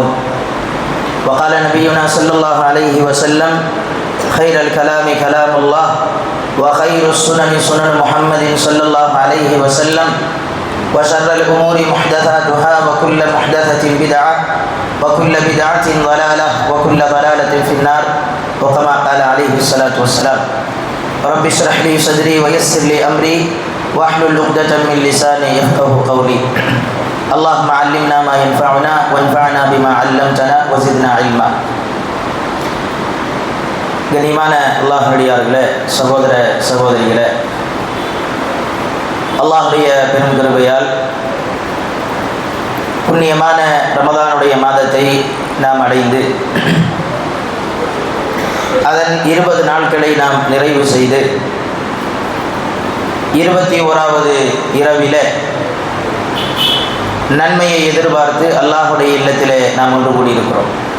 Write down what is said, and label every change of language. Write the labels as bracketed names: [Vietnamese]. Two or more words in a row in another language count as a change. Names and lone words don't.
[Arabic] وقال نبينا صلى الله عليه وسلم: خير الكلام كلام الله وخير السنن سنن محمد صلى الله عليه وسلم وشر الأمور محدثاتها وكل محدثة بدعة وكل بدعة ضلالة وكل ضلالة في النار، وكما قال عليه الصلاة والسلام: رب اشرح لي صدري ويسر لي أمري واحلل عقدة من لساني يفقهوا قولي. اللهم علمنا ما ينفعنا وانفعنا بما علمتنا وزدنا علما. [Tamil] கனிமான அல்லாஹ்வுடையார்களே, சகோதர சகோதரிகளே, அல்லாஹ்வுடைய பெரும் கிருபையால் புண்ணியமான ரமதானுடைய மாதத்தை நாம் அடைந்து அதன் 20 நாட்களை நாம் நிறைவு செய்து 21வது இரவிலே நன்மையை எதிர்பார்த்து அல்லாஹ்வுடைய இல்லத்திலே நாம் ஒன்று கூடியிருக்கிறோம்.